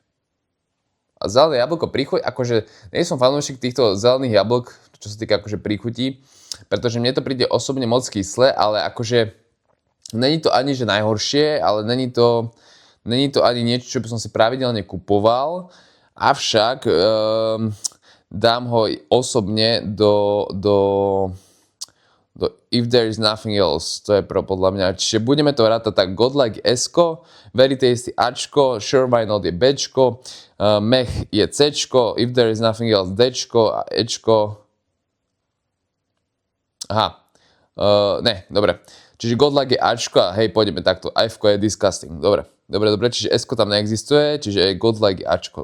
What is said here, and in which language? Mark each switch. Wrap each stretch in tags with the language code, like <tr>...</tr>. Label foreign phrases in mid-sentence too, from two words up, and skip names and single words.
<sk>A zelené jablko, príchuť, akože nie som fanúšik týchto zelených jablk, čo sa týka akože príchutí, pretože mne to príde osobne moc kyslé, ale akože není to ani že najhoršie, ale není to ani niečo, čo by som si pravidelne kupoval. Avšak dám ho osobne do If There Is Nothing Else. To je podľa mňa. Čiže budeme to rátať tak godlike S-ko,</sk> <en>very tasty</en> <sk>Ačko,</sk> <en>sure why not</en> <sk>je Bčko, mech je Cčko, If There Is Nothing Else Dčko a Ečko. Aha. Ne, dobre. Čiže godlike je Ačko a hej, pôjdeme takto. F-ko je disgusting. Dobre, čiže S-ko tam neexistuje, čiže godlike je Ačko.</sk>